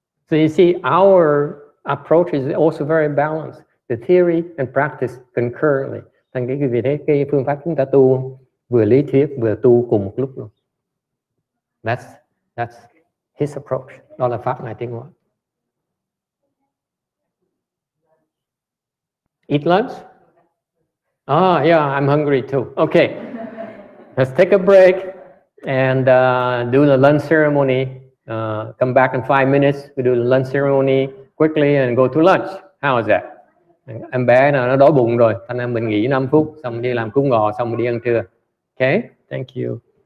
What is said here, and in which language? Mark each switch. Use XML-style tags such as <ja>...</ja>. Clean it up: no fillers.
<en>So you see, our approach is also very balanced. The theory and practice concurrently.</en> <vi>Thành cái vì thế cái phương pháp chúng ta tu vừa lý thuyết vừa tu cùng một lúc luôn.</vi> <en>That's his approach.</en> <vi>Đó là pháp Ngài Tiến Hóa.</vi> <en>Eat lunch? Oh, yeah, I'm hungry too. Okay, let's take a break and do the lunch ceremony. Come back in 5 minutes. We do the lunch ceremony quickly and go to lunch. How is that?</en> <vi>Em bé nó đói bụng rồi, thành ra mình nghỉ 5 phút, xong đi làm cúng ngò, xong mình đi ăn trưa.</vi> <en>Okay, thank you.</en>